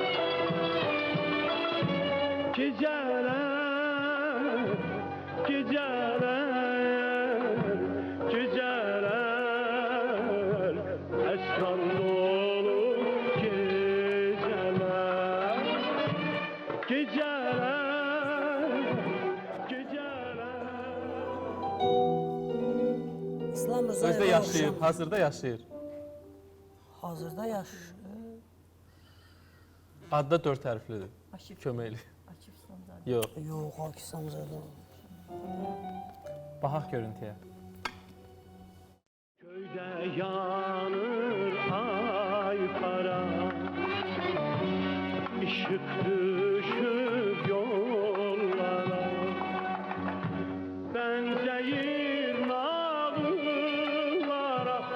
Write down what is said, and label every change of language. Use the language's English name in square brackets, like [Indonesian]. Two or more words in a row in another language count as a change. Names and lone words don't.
[Turkish] geceler, geceler, geceler, esrar dolu geceler, geceler, geceler. [Azerbaijani] İslam Rıza Özdə yaşayır, hazırda yaşayır. Hazırda yaşayır. Adı da 4 hərflidir. Köməkli. Yox, Yox, Akif İslamzadə. baxaq görüntüyə. Köydə yanır ay para, ışık düşüb yollara, benzeyir nağıllara.